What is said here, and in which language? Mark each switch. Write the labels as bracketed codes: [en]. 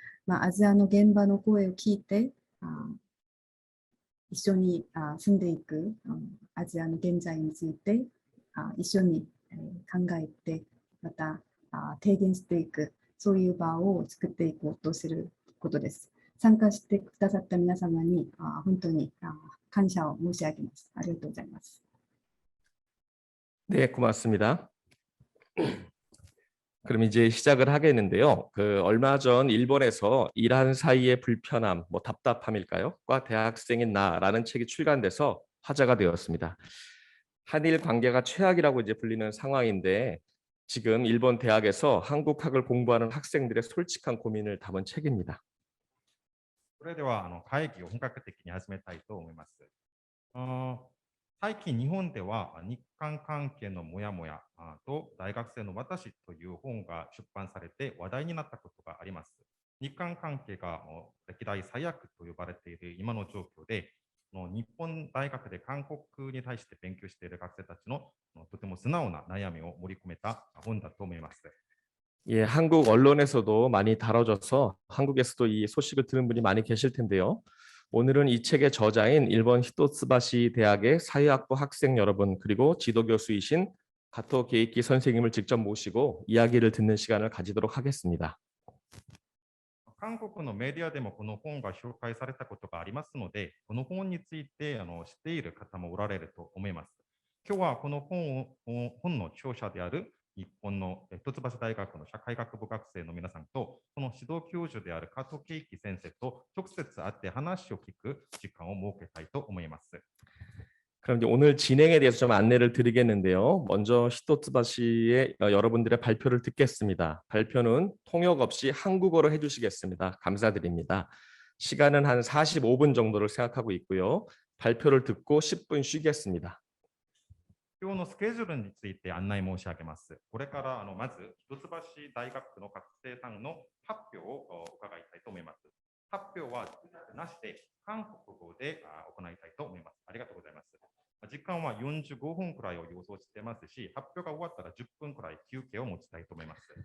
[ja] アジアの現場の声を聞いて一緒に住んでいくアジアの現在について一緒に考えてまた提言していくそういう場を作っていこうとすることです。参加してくださった皆様に本当に感謝を申し上げます。ありがとうございます。 [ko] 네, 고맙습니다. 그럼 이제 시작을 하겠는데요. 얼마 전 일본에서 일한 사이의 불편함, 뭐 답답함일까요? 과 대학생인 나라는 책이 출간돼서 화제가 되었습니다. 한일 관계가 최악이라고 이제 불리는 상황인데 지금 일본 대학에서 한국학을 공부하는 학생들의 솔직한 고민을 담은 책입니다. [ja] それでは会議を本格的に始めたいと思います。最近日本では日韓関係のモヤモヤと大学生の私という本が出版されて話題になったことがあります。日韓関係が歴代最悪と呼ばれている今の状況で、日本大学で韓国に対して勉強している学生たちのとても素直な悩みを盛り込めた本だと思います。 [ko] 예, 한국 언론에서도 많이 다뤄져서 한국에서도 이 소식을 들은 분이 많이 계실 텐데요. 오늘은 이 책의 저자인 일본 히토츠바시 대학의 사회학부 학생 여러분 그리고 지도 교수이신 가토 게이키 선생님을 직접 모시고 이야기를 듣는 시간을 가지도록 하겠습니다. [ja] 韓国のメディアでもこの本が紹介されたことがありますので、この本について知っている方もおられると思います。今日はこの本の著者である日本の一橋大学の社会学部学生の皆さんと、その指導教授である加藤圭樹先生と直接会って話を聞く時間を設けたいと思います。 [ko] 그럼 이제 오늘 진행에 대해서 좀 안내를 드리겠는데요. 먼저 히토츠바시의 여러분들의 발표를 듣겠습니다. 발표는 통역 없이 한국어로 해주시겠습니다. 감사드립니다. 시간은 한 45분 정도를 생각하고 있고요. 발표를 듣고 10분 쉬겠습니다. [ja] 今日のスケジュールについて案内申し上げます。これからまず一橋大学の学生さんの発表を伺いたいと思います。発表はなしで韓国語で行いたいと思います。ありがとうございます。時間は45分くらいを予想してますし、発表が終わったら10分くらい休憩を持ちたいと思います。